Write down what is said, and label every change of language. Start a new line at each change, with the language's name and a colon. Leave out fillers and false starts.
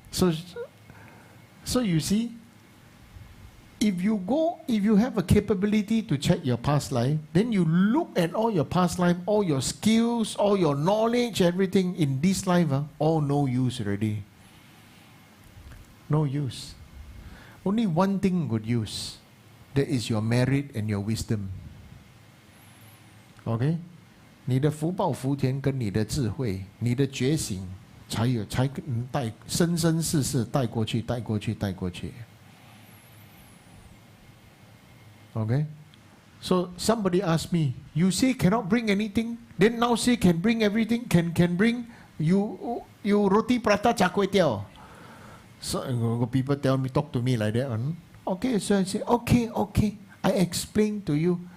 English: So you see, if you have a capability to check your past life, then you look at all your past life, all your skills, all your knowledge, everything in this life, all no use already. No use. Only one thing good use. That is your merit and your wisdom. Okay?
Chinese: 你的福报福田跟你的智慧，你的觉醒，才带生生世世带过去，带过去，带过去。
English: Okay? So somebody asked me, you say cannot bring anything, then now say can bring everything, can bring you roti prata char kway teow. So people talk to me like that. Okay, so I say, okay, I explain to you.